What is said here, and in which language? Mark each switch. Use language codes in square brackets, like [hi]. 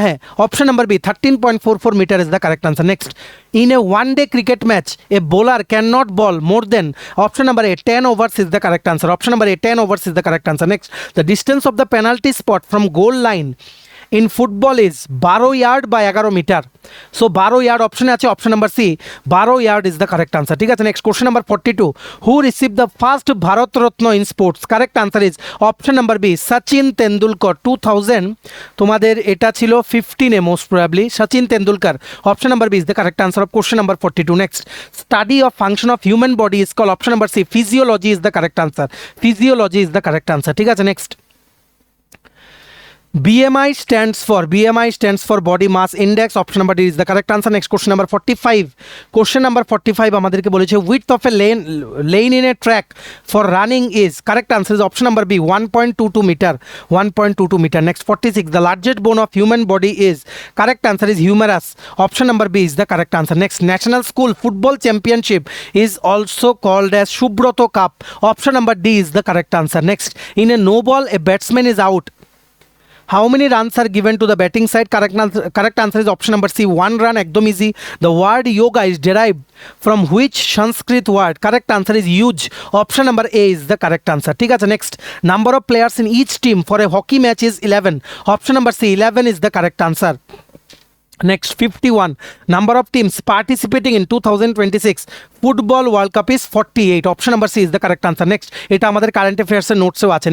[bn] হ্যাঁ, [en] Option number B 13.44 metre is the correct answer. Next, in a one day cricket match a bowler can not bowl more than. Option number A 10 overs is the correct answer. Option number A, 10 overs is the correct answer. Next, the distance of the penalty spot from goal line in football is 12 yard by 11 metre. So 12 yard অপশনে আছে, option number C 12 yard is the correct answer. ঠিক আছে, next question number 42। Who receive the first Bharat Ratna in sports? Correct answer is option number B, Sachin Tendulkar. 2000 [bn] তোমাদের এটা ছিল [en] 15-এ most probably, Sachin Tendulkar. Option number B is the correct answer of question number 42। Next, study of function of human body is call. Option number C, physiology is the correct answer. Physiology is the correct answer. ঠিক আছে, next, BMI stands for body mass index. Option number D is the correct answer. Next, question number 45. Question number 45 [bn] আমাদেরকে বলেছে [en] width of a lane in a track for running is. Correct answer is option number B, 1.22 meter. 1.22 meter. Next, 46. The largest bone of human body is. Correct answer is humerus. Option number B is the correct answer. Next, National School Football Championship is also called as Shubroto Cup. Option number D is the correct answer. Next, in a no ball a batsman is out. How many runs are given to the batting side? Correct answer is option number C, 1 run. Ekdom easy. The word yoga is derived from which Sanskrit word? Correct answer is huge. Option number A is the correct answer. [bn] ঠিক আছে, [en] next, number of players in each team for a hockey match is 11. Option number C, 11 is the correct answer. Next, 51. Number of teams participating in 2026 Football World Cup is 48. Option number C is the correct answer. [bn] Next, এটা আমাদের current অ্যাফেয়ার্সের নোটসেও আছে।